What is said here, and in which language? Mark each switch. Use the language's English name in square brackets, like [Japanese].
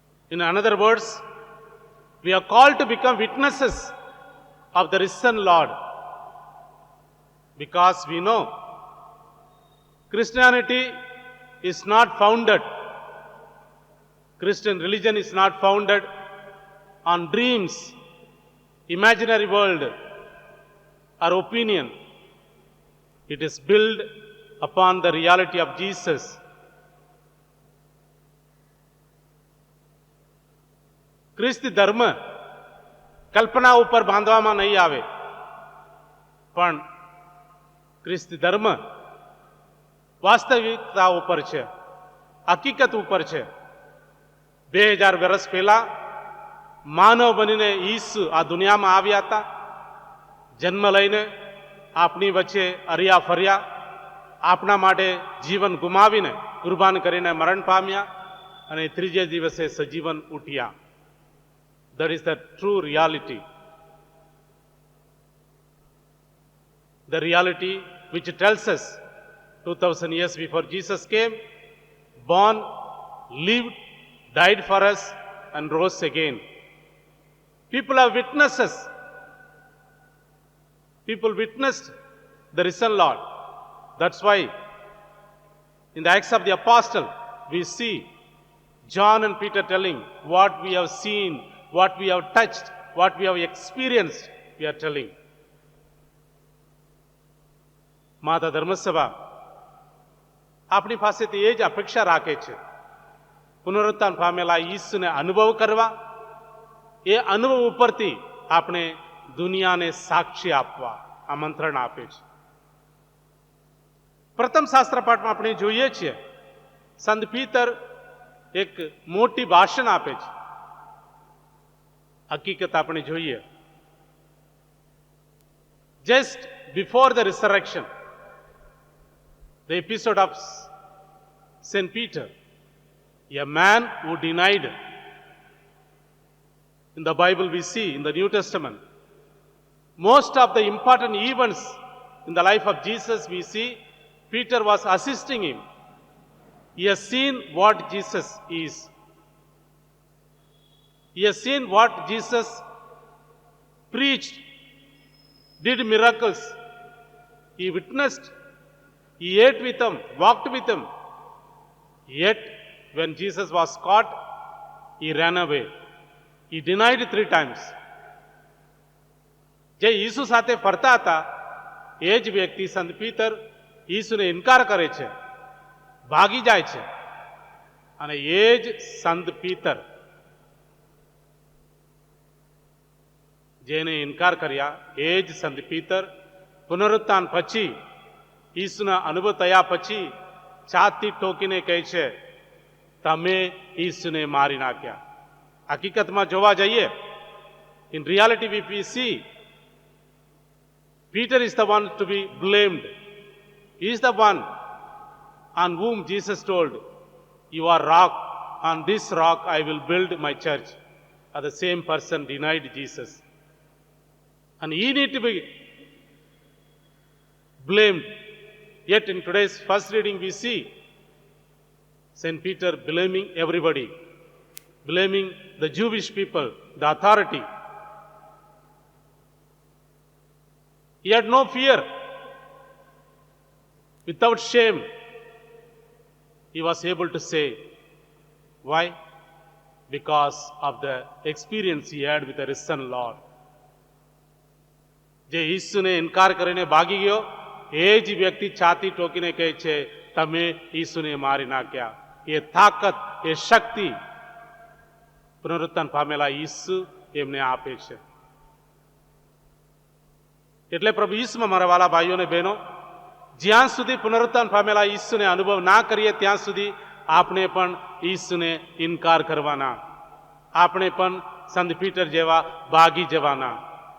[English] In other words, we are called to become witnesses of the risen Lord, because we know Christianity is not founded, Christian religion is not founded on dreams, imaginary world, or opinion. It is built upon the reality of Jesus. [Gujarati] ખ્રિસ્તી ધર્મ કલ્પના ઉપર બાંધવામાં નહીં આવે, પણ ખ્રિસ્તી ધર્મ વાસ્તવિકતા ઉપર છે, હકીકત ઉપર છે. 2000 વર્ષ પહેલા માનવ બનીને ઈસુ આ દુનિયામાં આવ્યા હતા. જન્મ લઈને આપણી વચ્ચે હર્યા ફર્યા, આપણા માટે જીવન ગુમાવીને કુરબાન કરીને મરણ પામ્યા અને ત્રીજે દિવસે સજીવન ઉઠ્યા. [English] That is the true reality. The reality which tells us 2000 years before Jesus came, born, lived, died for us and rose again. People are witnesses. People witnessed the risen Lord. That's why in the Acts of the Apostle we see John and Peter telling what we have seen, what we have touched, what we have experienced, we are telling. [Gujarati] માતા ધર્મસભા આપણી પાસેથી એ જ અપેક્ષા રાખે છે, પુનરુત્થાન પામેલા ઈસુને અનુભવ કરવા, એ અનુભવ ઉપરથી આપણે દુનિયાને સાક્ષી આપવા આમંત્રણ આપે છે. પ્રથમ શાસ્ત્ર પાઠમાં આપણે જોઈએ છીએ સંત પીતર એક મોટી ભાષણ આપે છે. હકીકત આપણે જોઈએ, [English] just before the resurrection, the episode of St. Peter, a man who denied. In the Bible we see, in the New Testament, most of the important events in the life of Jesus we see Peter was assisting him. He has seen what Jesus is. He has seen what Jesus preached, did miracles. He witnessed. He ate with him, walked with him. Yet, when Jesus was caught, he ran away. He denied 3 times. [Gujarati] જે ઈસુ સાથે ફરતા હતા એ જ વ્યક્તિ સંત પીતર ઈસુને ઇનકાર કરે છે, ભાગી જાય છે. અને એ જ સંત પીતર જેને ઇનકાર કર્યા, એ જ સંત પીતર પુનરુત્થાન પછી ઈસુના અનુભવ થયા પછી છાતી ઠોકીને કહે છે, તમે ઈસુને મારી નાખ્યા. હકીકતમાં જોવા જઈએ, [English] in reality we see Peter is the one to be blamed. He is the one on whom Jesus told, you are rock, on this rock I will build my church. And the same person denied Jesus. And he need to be blamed. Yet in today's first reading we see St. Peter blaming everybody, blaming the Jewish people, the authority. He had no fear. Without shame, he was able to say. Why? Because of the experience he had with the risen Lord. [Gujarati] જે ઈસુને ઇનકાર કરીને ભાગી ગયો, એ જ વ્યક્તિ છાતી ઠોકીને કહે છે, તમે ઈસુને મારી નાખ્યા. એ તાકાત, એ શક્તિ પુનરુત્થાન પામેલા ઈસુ એમને આપે છે. એટલે પ્રભુ ઈસુમાં મારા વાલા ભાઈઓ અને બહેનો, જ્યાં સુધી પુનરુત્થાન પામેલા ઈસુને અનુભવ ના કરીએ ત્યાં સુધી આપણે પણ ઈસુને ઇનકાર કરવાના, આપણે પણ સંત પીટર જેવા ભાગી જવાના.